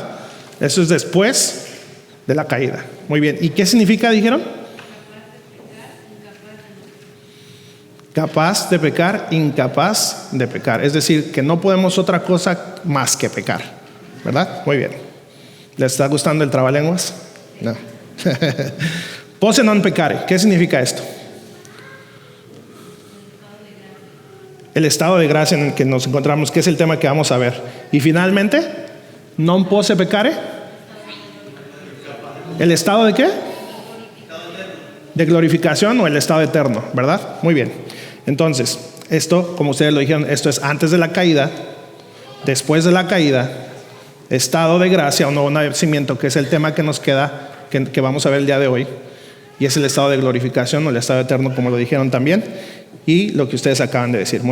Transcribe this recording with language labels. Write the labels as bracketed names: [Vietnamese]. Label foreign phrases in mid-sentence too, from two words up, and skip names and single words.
[Spanish] Eso es después de la caída. Muy bien. ¿Y qué significa, dijeron? Capaz de pecar, incapaz de pecar. Es decir, que no podemos otra cosa más que pecar, ¿verdad? Muy bien. ¿Les está gustando el trabalenguas? No. [Latin] Posse non pecare. [Spanish] ¿Qué significa esto? El estado de gracia en el que nos encontramos, que es el tema que vamos a ver. Y finalmente, [Latin] non posse pecare. [Spanish] ¿El estado de qué? De glorificación o el estado eterno, ¿verdad? Muy bien. Entonces, esto, como ustedes lo dijeron, esto es antes de la caída, después de la caída, estado de gracia o nuevo nacimiento, que es el tema que nos queda, que vamos a ver el día de hoy, y es el estado de glorificación o el estado eterno, como lo dijeron también, y lo que ustedes acaban de decir.